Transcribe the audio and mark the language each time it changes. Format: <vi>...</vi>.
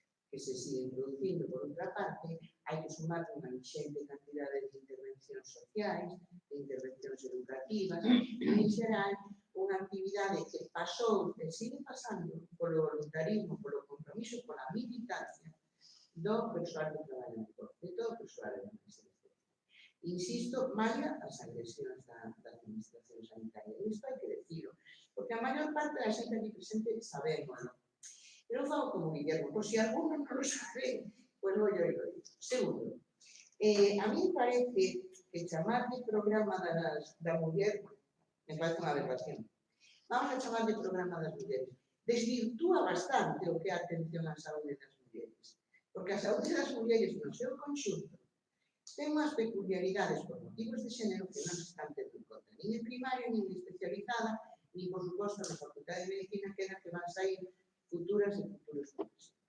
<gl>que se siguen producindo por outra parte, hai que sumar unha inxente cantidade de intervencións sociais, de intervencións educativas, e en xeral unha actividade que pasou e sigue pasando polo voluntarismo, polo compromiso, pola militancia do persoal que traballa no COF, de todo o persoal da administración. Insisto, malla as agresións da administración sanitaria. E isto hai que decirlo, porque a maior parte da xente aquí presente sabémoslo.</gl> <es>Pero fago como Guillermo, por si alguno non lo sabe, pues lo digo.</es> <gl>Segundo, a mí parece que chamar de programa da muller, me parece unha aberración. Vamos a chamar de programa das mulleres. Desvirtúa bastante o que é a atención á saúde das mulleres. Porque a saúde das mulleres no seu conxunto ten unhas peculiaridades por motivos de xénero que non se están tendo en conta, nin en primaria, nin especializada, nin, por suposto, na Facultade de Medicina, que é na que van sair futuras e futuros profesionais.</gl>